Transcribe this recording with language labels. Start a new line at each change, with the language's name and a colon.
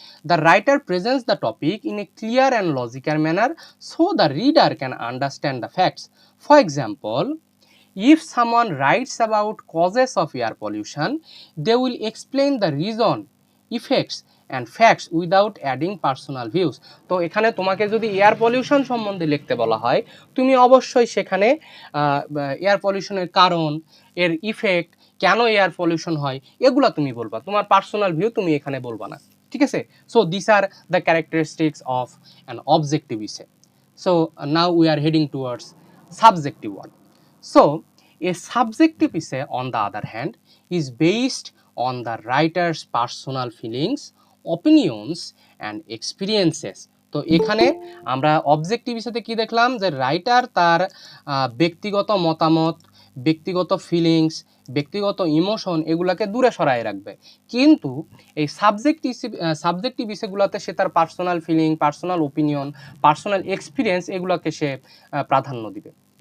English: The writer presents the topic in a clear and logical manner so the reader can understand the facts. For example, if someone writes about causes of air pollution, they will explain the reason, effects and facts without adding personal views.
Bangla: তো এখানে তোমাকে যদি air pollution সম্বন্ধে লিখতে বলা হয়, তুমি অবশ্যই সেখানে এয়ার পলিউশনের কারণ, এর ইফেক্ট, কেন এয়ার পলিউশন হয়, এগুলা তুমি বলবা, তোমার পার্সোনাল ভিউ তুমি এখানে বলবা না, ঠিক আছে?
English: So this are the characteristics of an objective essay. So now we are heading towards subjective one. So, a subjective essay, on the other hand, is based on the writer's personal feelings, opinions and experiences.
Bangla: তো এখানে আমরা objective ইস্যুতে কি দেখলাম, যে writer তার ব্যক্তিগত মতামত, ব্যক্তিগত ফিলিংস, ব্যক্তিগত ইমোশন এগুলাকে দূরে সরায় রাখবে, কিন্তু এই সাবজেক্টিভ ইস্যুগুলোতে সে তার personal feeling, personal opinion, personal experience এগুলোকে সে প্রাধান্য দিবে।